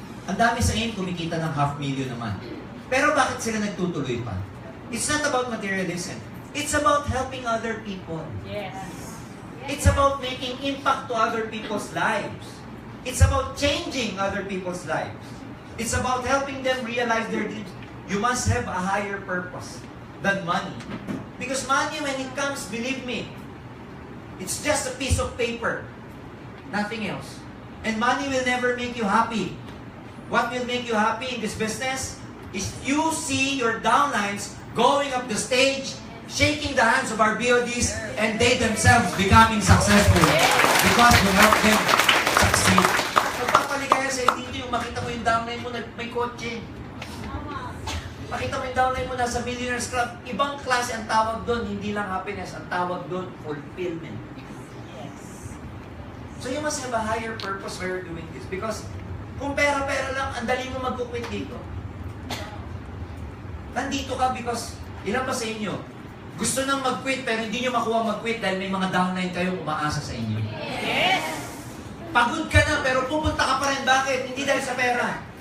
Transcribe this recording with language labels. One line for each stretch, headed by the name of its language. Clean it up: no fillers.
Filipino: Ang dami sa aim, kumikita ng 500,000 naman. Pero bakit sila nagtutuloy pa?
English: It's not about materialism. It's about helping other people. Yes. It's about making impact to other people's lives. It's about changing other people's lives. It's about helping them realize their dreams. You must have a higher purpose than money. Because money, when it comes, believe me, it's just a piece of paper. Nothing else. And money will never make you happy. What will make you happy in this business is you see your downlines going up the stage, shaking the hands of our BODs, and they themselves becoming successful because you help them succeed.
Filipino: Magpapaligaya sa dito yung makita mo yung downline mo na may kotse. Makita mo yung downline mo nasa Millionaires Club. Ibang klase ang tawag doon, hindi lang happiness. Ang tawag doon, fulfillment.
English: So you must have a higher purpose why you're doing this.
Filipino: Because kung pera-pera lang, ang dali mo mag-quit dito. Nandito ka because, ilan pa sa inyo, gusto nang mag-quit pero hindi nyo makuha mag-quit dahil may mga downline kayo umaasa sa inyo.
English: Yes!
Filipino: Pagod ka na pero pupunta ka pa rin. Bakit? Hindi dahil sa pera.